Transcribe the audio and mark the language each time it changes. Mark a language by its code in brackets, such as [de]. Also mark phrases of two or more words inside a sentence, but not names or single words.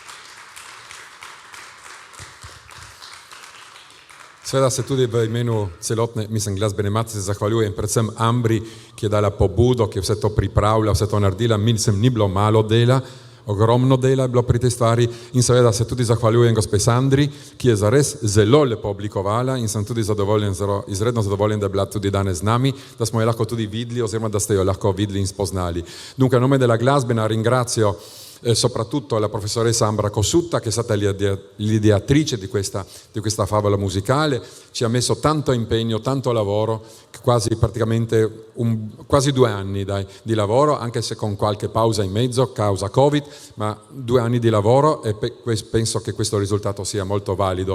[sl] Seveda se tudi v imenu celotne, glasbene matice zahvaljujem predvsem Ambri, ki je dala pobudo, ki je vse to pripravila, vse to naredila. Ni bilo malo dela, ogromno dela je bilo pri tej stvari in seveda se tudi zahvaljujem gospe Sandri, ki je zares zelo lepo oblikovala in sem tudi zadovoljen, izredno zadovoljen, da je bila tudi danes z nami, da smo jo lahko tudi videli oziroma da ste jo lahko videli in spoznali. [it] Dunque, a nome della Glasbena ringrazio soprattutto la professoressa Ambra Cossutta, che è stata l'ideatrice di questa favola musicale, ci ha messo tanto impegno, tanto lavoro, quasi 2 anni di lavoro, anche se con qualche pausa in mezzo, causa Covid, ma 2 anni di lavoro e penso che questo risultato sia molto valido.